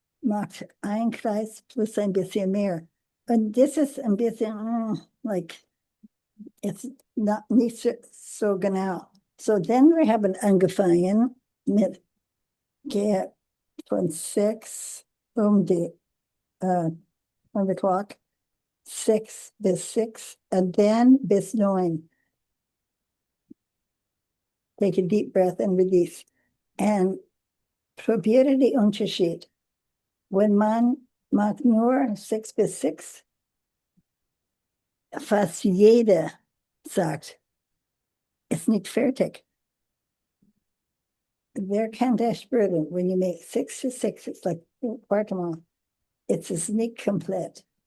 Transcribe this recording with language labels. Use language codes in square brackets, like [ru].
[de] Macht ein Kreis plus ein bisschen mehr. Und das ist ein bisschen, [en] it's [de] nicht so genau. So, dann wir haben angefangen mit von 6 die 1 o'clock, 6 bis 6, [en] and then [de] bis 9. [en] Take a deep breath and release. And [de] probiere die Unterschied. Wenn man macht nur 6 bis 6, fast jeder sagt, ist nicht fertig. Wer kann das spüren? [en] When you make 6 to 6, it's like, [de] warte mal, es ist nicht komplett.